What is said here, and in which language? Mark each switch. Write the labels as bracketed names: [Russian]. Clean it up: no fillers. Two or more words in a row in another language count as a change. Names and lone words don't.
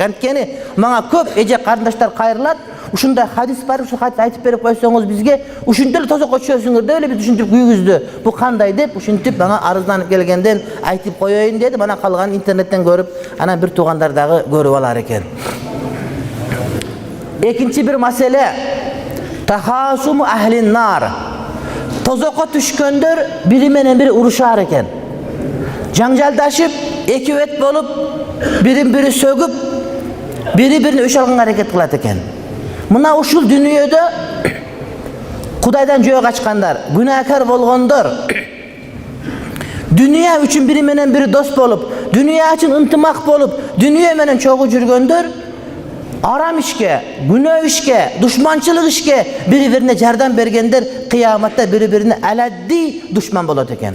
[Kyrgyz] Анткени мага көп эже карындаштар кайрылат. Ушундай хадис бар, ушу хадис айтып берип койсоңуз бизге, ушинтип эле тозокко түшөсүңөр деп эле биз ушинтип күйгүздү. Бу кандай деп ушинтип мага арызданып келгенден айтып коеюн дедим. Анан калганын интернеттен көрүп, анан бир туугандар дагы көрүп алар экен. Экинчи бир маселе, [Arabic] تخاصم أهل النار. [Kyrgyz] Тозокко түшкөндөр бири менен бири урушар экен. Жаңжалдашып, эки бет болуп, бирин-бири сөгүп, бири-бирине өш алганга аракет кылат экен. Мына ушул дүнүйөдө Кудайдан жөө качкандар, күнөөкөр болгондор, дүнүйө үчүн бири менен бири дос болуп, дүнүйө үчүн ынтымак болуп, дүнүйө менен чогуу жүргөндөр арам ишке, күнөө ишке, душманчылык ишке бири-бирине жардам бергендер кыяматта бири-бирине аладди душман болот экен.